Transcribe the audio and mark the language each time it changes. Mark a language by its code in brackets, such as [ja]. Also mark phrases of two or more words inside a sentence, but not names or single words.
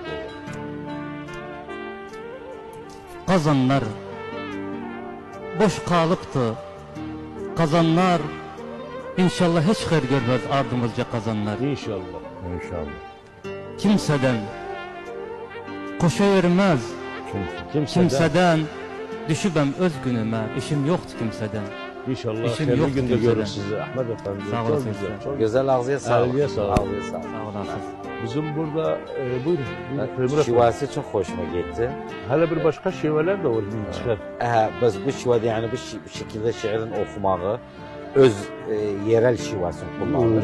[az] Qazanlar boş qalıbdı, qazanlar inşallah heç xeyr görməz ardımızca qazanlar. İnşallah. İnşallah. Kimsədən qoşa verməz, kimsədən düşübəm öz günümə, işim yoxdur kimsədən. İnşallah İşim [tr] hayırlı yoktu günde kimseden. görür sizi Ahmet Efendi. Sağ Çok [az] olasın. [tr] güzel, çok güzel. Güzel ağzıya sağlık. Ağzıya sağlık. Ağzıya sağlık. [az] Sağ olasınız. [tr] Bizim burada buyurun. Temur Efendi. Şivası çok hoşuma gitti. Hala bir başka şiveler de var. Çıkar. Biz bu şivada yani bu şekilde şiirin okumağı öz yerel şivasını kullanılır.